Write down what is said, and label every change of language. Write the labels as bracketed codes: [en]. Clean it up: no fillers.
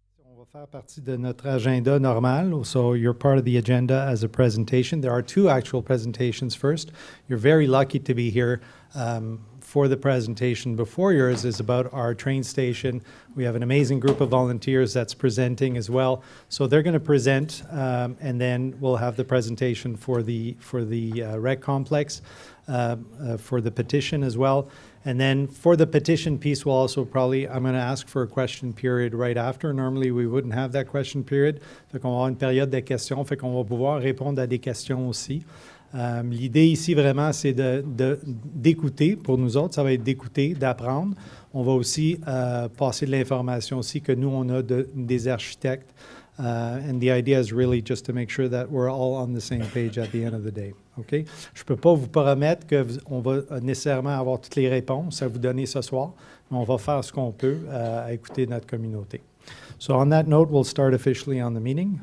[fr] On va faire partie de notre agenda normal. [en] So you're part of the agenda as a presentation. There are two actual presentations first. You're very lucky to be here for the presentation before yours is about our train station. We have an amazing group of volunteers that's presenting as well. So they're going to present and then we'll have the presentation for the rec complex, for the petition as well. And then for the petition piece, we'll also probably, I'm going to ask for a question period right after. Normally, we wouldn't have that question period. [fr] Fait qu'on va avoir une période de questions, fait qu'on va pouvoir répondre à des questions aussi. L'idée ici, vraiment, c'est d'écouter. Pour nous autres, ça va être d'écouter, d'apprendre. On va aussi passer de l'information aussi que nous, on a des architectes. [en] And the idea is really just to make sure that we're all on the same page at the end of the day. OK? [fr] Je ne peux pas vous promettre qu'on va nécessairement avoir toutes les réponses à vous donner ce soir, mais on va faire ce qu'on peut à écouter notre communauté. [en] So on that note, we'll start officially on the meeting.